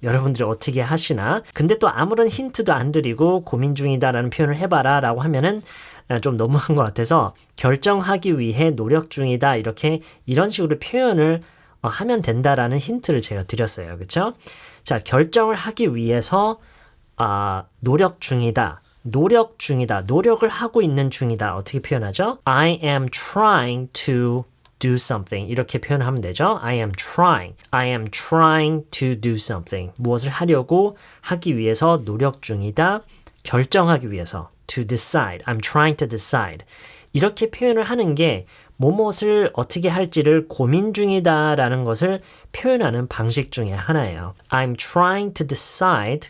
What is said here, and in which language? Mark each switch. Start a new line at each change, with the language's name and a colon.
Korean: 여러분들이 어떻게 하시나? 근데 또 아무런 힌트도 안 드리고 고민 중이다라는 표현을 해봐라 라고 하면은 좀 너무한 것 같아서 결정하기 위해 노력 중이다 이런 식으로 표현을 하면 된다라는 힌트를 제가 드렸어요. 그렇죠? 자, 결정을 하기 위해서 노력 중이다. 노력 중이다. 노력을 하고 있는 중이다. 어떻게 표현하죠?
English: I am trying to do something.
Korean: 이렇게 표현하면 되죠.
English: I am trying to do something.
Korean: 무엇을 하기 위해서 노력 중이다. 결정하기 위해서.
English: to decide. I'm trying to decide.
Korean: 이렇게 표현을 하는 게 무엇을 어떻게 할지를 고민 중이다라는 것을 표현하는 방식 중에 하나예요.
English: I'm trying to decide.